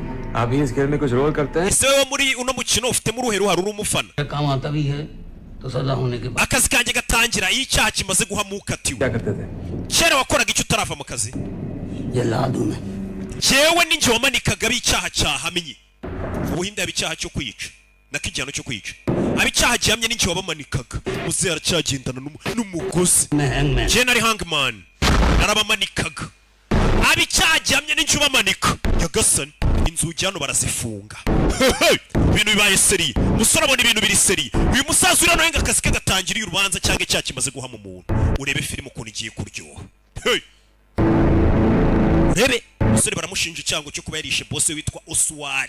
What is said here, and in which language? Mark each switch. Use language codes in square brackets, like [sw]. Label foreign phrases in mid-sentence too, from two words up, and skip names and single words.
[hi] आप भी इस खेल में कुछ रोल करते हैं [rw] ese wowe muri uno mukino ufitemo uruhe ruhari uri umufana [hi] काम आता भी है तो सजा होने के बाद [rw] akazi kanjye gatangira iyo icyaha kimaze guhamuka atiwe [hi] क्या करते थे [rw] kera wakoraga icyo utarava mu kazi [hi] जला दूं मैं [rw] jewe ninjye wamanikaga ab'icyaha cyahamye ubuhinde yaba icyaha cyo kwica nako igihano cyo kwica ab'icyaha gihamye ninjye wabamanikaga muzehe aracyagendana n'umugozi [hi] मैं हैंगमैन [rw] je nari hangman narabamanikaga ab'icyaha gihamye ninjye ubamanika nyagasani inzugi hano barazifunga ibintu bibaye seri umusore abona ibintu biri seri uyu musaza uri hano yenga akazi ke gatangiriye urubanza cyangwa icyaha kimaze guhama umuntu urebe filime ukuntu igiye kuryoha urebe umusore baramushinja icyango cyo kuba yarishe boss we witwa Oswari.